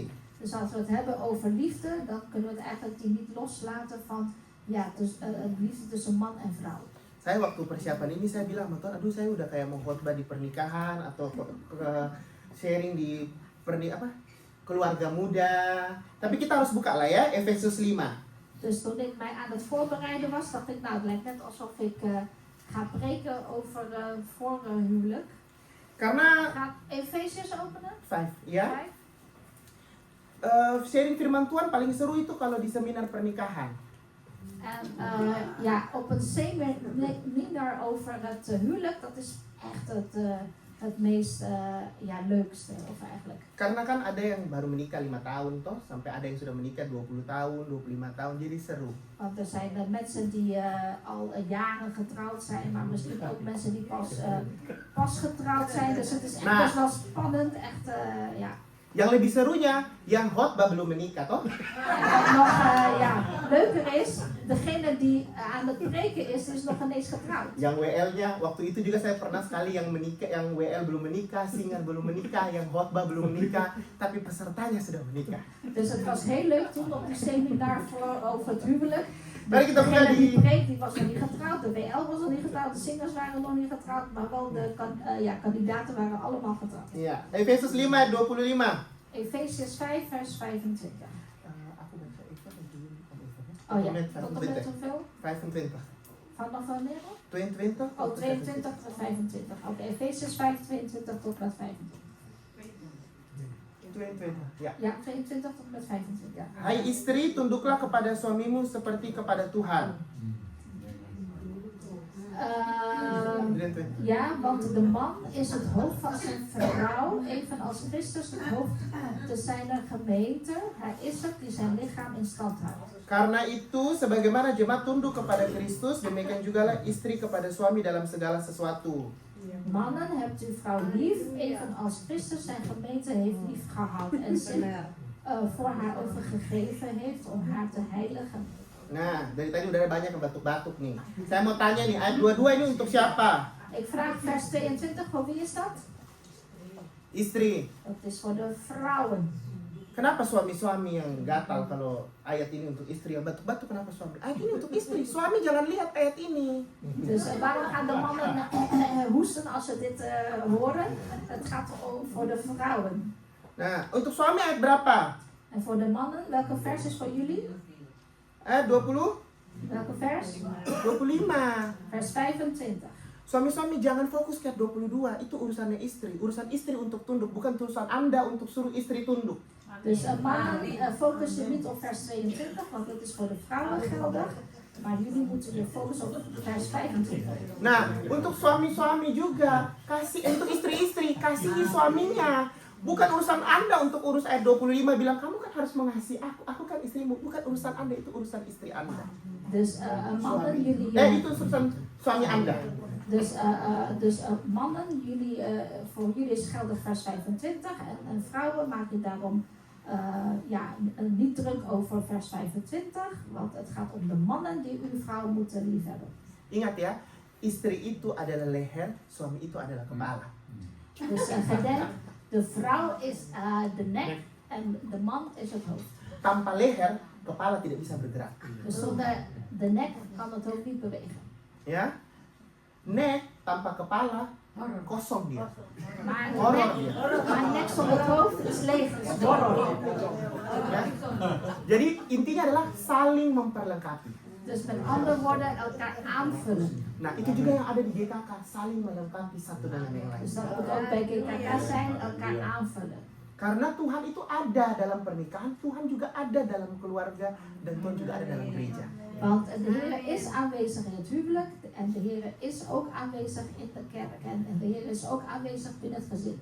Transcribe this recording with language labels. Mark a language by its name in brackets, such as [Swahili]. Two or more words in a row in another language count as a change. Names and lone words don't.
[Dutch] Dus als we het hebben over liefde, dan kunnen we het eigenlijk niet loslaten van ja, liefde tussen man en vrouw. [Indonesian] Saya waktu persiapan ini saya bilang sama Tuhan, aduh saya udah kayak mau khotbah di pernikahan atau sharing di keluarga muda. Tapi kita harus buka lah ya, Efesus 5. [Dutch] Dus toen ik mij aan het voorbereiden was, dacht ik, nou het lijkt net alsof ik ga preken over voorhuwelijk. [Indonesian] Karena [Dutch] Gaat Efesius openen? 5, [Indonesian] ya. 5. Sharing firman Tuhan paling seru itu kalau di seminar pernikahan. [Dutch] En ja, op een seminar over het huwelijk, dat is echt het meest leukste of eigenlijk. [Indonesian] Karena kan ada yang baru menikah 5 tahun toh, sampai ada yang sudah menikah 20 tahun, 25 tahun, jadi seru. [Dutch] Want er zijn mensen die al jaren getrouwd zijn, maar misschien ook mensen die pas getrouwd zijn. Dus het is echt best wel spannend, echt ja. [Indonesian] Yang lebih serunya, yang khotbah belum menikah toh. [Dutch] Wat nog leuker is, degene die aan het preken is nog ineens getrouwd. [Indonesian] Yang WL-nya, waktu itu juga saya pernah sekali yang menikah, yang WL belum menikah, singer belum menikah, yang khotbah belum menikah, tapi pesertanya sudah menikah. [Dutch] Dus het was heel leuk toen op die seminar over het huwelijk. [Indonesian] Mari kita buka [Dutch] Degene die [Indonesian] di [Dutch] preekt, die was nog niet getrouwd, de WL was nog niet getrouwd, de singers waren nog niet getrouwd, maar wel de kandidaten waren allemaal getrouwd. [Indonesian] ya, Efesus 5 ayat 25. [Dutch] Efesius 5 vers 25. [Indonesian] Aku baca Eva atau dulu kamu Eva? [Dutch] Oh ja, Met tot en met hoeveel? 25. Vanaf wanneer? 22? Oh, 22 tot 25. Oké, Efesius 5, 22 tot met 25. [Indonesian] 22, ya. [Dutch] Ja, 22 tot met 25. Ja. [Indonesian] Hai istri, tunduklah kepada suamimu seperti kepada Tuhan. 23. [Dutch] Ja, want de man is het hoofd van zijn vrouw, evenals Christus het hoofd te zijn gemeente. Hij is het die zijn lichaam in stand houdt. [Indonesian] Karena itu, sebagaimana jemaat tunduk kepada Kristus, demikian jugalah istri kepada suami dalam segala sesuatu. [Dutch] Mannen, hebt uw vrouw lief, evenals Christus zijn gemeente heeft lief gehad en zich voor haar overgegeven heeft om haar te heiligen. [Indonesian] Nah, dari tadi udah ada banyak yang batuk-batuk nih. Saya mau tanya nih, ayat 22 ini untuk siapa? [Dutch] Ik vraag vers 22, voor wie is dat? [Indonesian] Istri. [Dutch] Dat is voor de vrouwen. [Indonesian] Kenapa suami-suami yang gatal kalau ayat ini untuk istri yang batuk-batuk, kenapa suami? Ayat ini untuk istri, suami jangan lihat ayat ini. [Dutch] Dus waarom gaan de mannen hoesten als ze dit horen? Het gaat voor de vrouwen. [Indonesian] Nah, untuk suami ayat berapa? [Dutch] En voor de mannen, welke vers is voor jullie? [Indonesian] Ayat 20? [Dutch] Welke vers? 25. Vers 25. [Indonesian] Suami-suami jangan fokus ke ayat 22, itu urusannya istri. Urusan istri untuk tunduk, bukan urusan Anda untuk suruh istri tunduk. [Dutch] Dus mannen focus je niet op vers 22, want dat is voor de vrouwen geldig. Maar jullie moeten je focussen op vers 25. [Indonesian] Nah, untuk suami-suami juga, untuk istri-istri, kasihi suaminya. Bukan urusan Anda untuk urus ayat 25 bilang kamu kan harus mengasihi aku kan istrimu. Bukan urusan Anda, itu urusan istri Anda. [Dutch] Dus mannen, jullie... [Indonesian] Itu urusan suami Anda. [Dutch] Dus mannen, voor jullie is geldig vers 25 en vrouwen maak je daarom niet druk over vers 25, want het gaat om de mannen die uw vrouw moeten liefhebben. [Indonesian] Ingat ya, istri itu adalah leher, suami itu adalah kepala. [Dutch] Dus gedenk, de vrouw is de nek en de man is het hoofd. [Indonesian] Tanpa leher, kepala tidak bisa bergerak. [Dutch] Dus zonder de nek kan het hoofd niet bewegen. [Indonesian] Ya, nek tanpa kepala kosong dia. [Dutch] Maar [Indonesian] Horor [Dutch] de [Indonesian] dia. [Dutch] nek zonder het hoofd is leeg, is horror. [Indonesian] Ya. Jadi intinya adalah saling memperlengkapi. [Dutch] Dus met andere woorden, elkaar aanvullen. [Indonesian] Nah, itu juga yang ada di GKK, saling melengkapi satu dengan yang lain. [Dutch] Dus dat moet ook bij GKK zijn, elkaar aanvullen. [Indonesian] Karena Tuhan itu ada dalam pernikahan, Tuhan juga ada dalam keluarga, dan Tuhan juga ada dalam gereja. [Dutch] Want de Heer is aanwezig in het huwelijk en de Heer is ook aanwezig in de kerk en de Heer is ook aanwezig binnen het gezin.